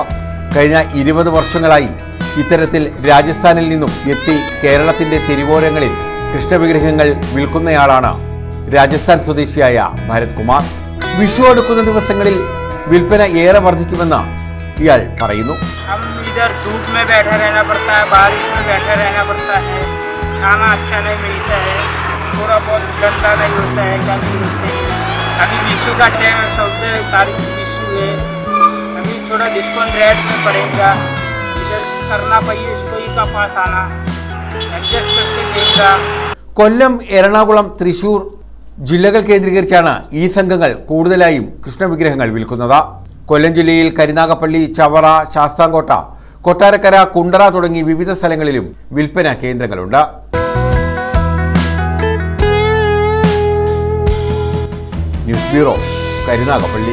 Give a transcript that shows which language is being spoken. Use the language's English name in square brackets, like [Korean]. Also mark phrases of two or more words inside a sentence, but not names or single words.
[Malayalam] കഴിഞ്ഞ 20 വർഷങ്ങളായി ഇത്തരത്തിൽ രാജസ്ഥാനിൽ നിന്നും എത്തി കേരളത്തിന്റെ തെരുവോരങ്ങളിൽ കൃഷ്ണവിഗ്രഹങ്ങൾ വിൽക്കുന്നയാളാണ് രാജസ്ഥാൻ സ്വദേശിയായ ഭരത് കുമാർ. വിഷു അടുക്കുന്ന ദിവസങ്ങളിൽ വിൽപ്പന ഏറെ വർദ്ധിക്കുമെന്ന് ഇയാൾ പറയുന്നു. [Hindi] हम इधर धूप में बैठा रहना पड़ता है, बारिश में बैठा रहना पड़ता है, खाना अच्छा नहीं मिलता है, थोड़ा बहुत गंदा नहीं होता है, गंदी होते हैं. अभी विशु का टाइम है, 14 तारीख विशु है, अभी थोड़ा [English] discount rate [Hindi] में पड़ेगा. इधर करना पड़ेगा, इसको ही का पास आना एडजस्ट करके देगा. [Malayalam] കൊല്ലം, എറണാകുളം, തൃശൂർ ജില്ലകൾ കേന്ദ്രീകരിച്ചാണ് ഈ സംഘങ്ങൾ കൂടുതലായും കൃഷ്ണവിഗ്രഹങ്ങൾ വിൽക്കുന്നത്. കൊല്ലം ജില്ലയിൽ കരുനാഗപ്പള്ളി, ചവറ, ശാസ്താംകോട്ട, കൊട്ടാരക്കര, കുണ്ടറ തുടങ്ങി വിവിധ സ്ഥലങ്ങളിലും വിൽപ്പന കേന്ദ്രങ്ങളുണ്ട്. ന്യൂസ് ബ്യൂറോ, കരുനാഗപ്പള്ളി.